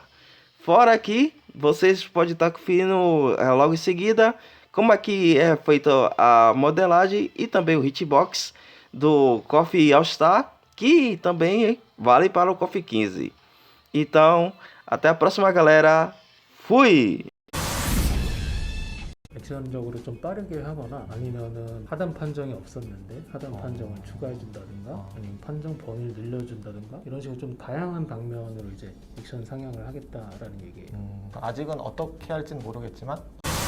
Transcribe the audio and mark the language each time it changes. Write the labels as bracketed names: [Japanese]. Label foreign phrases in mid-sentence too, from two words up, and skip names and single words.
[Portuguese] Fora que vocês podem estar conferindo logo em seguida como aqui é feita a modelagem e também o hitbox do KOF All Star, que também vale para o KOF 15. Então, até a próxima, galera. Fui! [Korean] 액션적으로 좀 빠르게 하거나 아니면은 하단 판정이 없었는데 하단 판정을 추가해준다든가 아니면 판정 범위를 늘려준다든가 이런 식으로 좀 다양한 방면으로 이제 액션 상영을 하겠다라는 얘기예요. 아직은 어떻게 할지는 모르겠지만